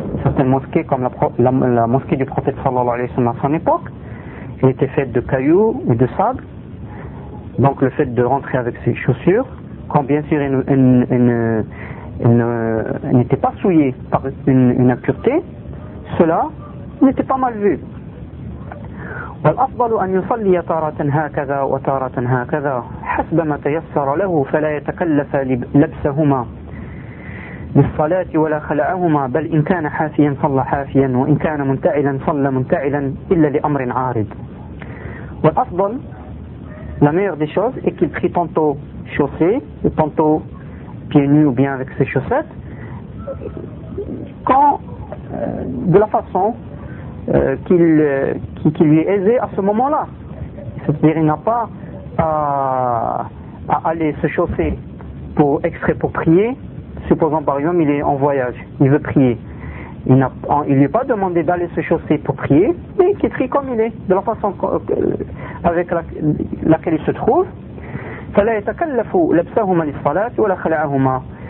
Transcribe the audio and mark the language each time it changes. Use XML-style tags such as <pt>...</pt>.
<fr>Certaines mosquées, comme la mosquée du prophète sallallahu alayhi wa sallam à son époque, étaient faites de cailloux ou de sable. Donc le fait de rentrer avec ses chaussures, quand bien sûr elle n'était pas souillée par une impureté, cela n'était pas mal vu.</fr> <ar>والأفضل أن يصلي تارة هكذا وتارة هكذا حسب ما تيسر له فلا يتكلف لبسهما بالصلاة ولا خلعهما بل إن كان حافيا صلى حافيا وإن كان منتعلا صلى منتعلا إلا لأمر عارض.</ar> <fr>والأفضل, la meilleure des choses est qu'il prie tantôt chaussé, tantôt pieds nus ou bien avec ses chaussettes, quand de la façon qu'il lui est aisé à ce moment-là. C'est-à-dire il n'a pas à aller se chausser pour extraire pour prier. Supposons par exemple il est en voyage, il veut prier. Il lui est pas demandé d'aller se chausser pour prier, mais qu'il prie comme il est, de la façon avec laquelle il se trouve.</fr> <ar>فلا يتكلف لبسهما للصلاة ولا خلعهما.</ar>